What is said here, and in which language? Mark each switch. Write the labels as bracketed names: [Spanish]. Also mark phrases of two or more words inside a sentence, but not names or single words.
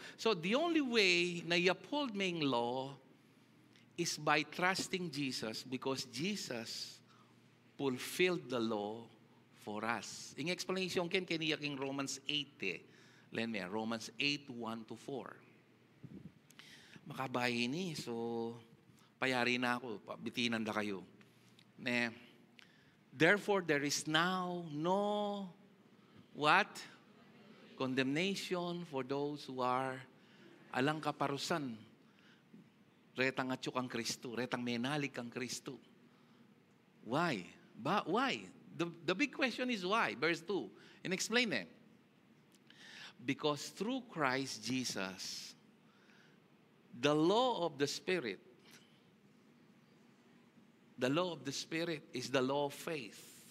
[English] So the only way [Filipino] na i-uphold mo yung [English] law is by trusting Jesus, because Jesus fulfilled the law for us. [Pampanga] Yung explanation ken kaniya king Romans 8 Romans 8, 1-4. Makabahin ni, so payari na ako, bitinan na kayo. [English] Therefore, there is now no, what? Condemnation for those who are [Pampanga] alang kaparusan. Retang atyok ang Kristo, retang menalig ang Kristo. [English] Why? Why? The big question is why? Verse 2. And explain it. Because through Christ Jesus, the law of the Spirit is the law of faith.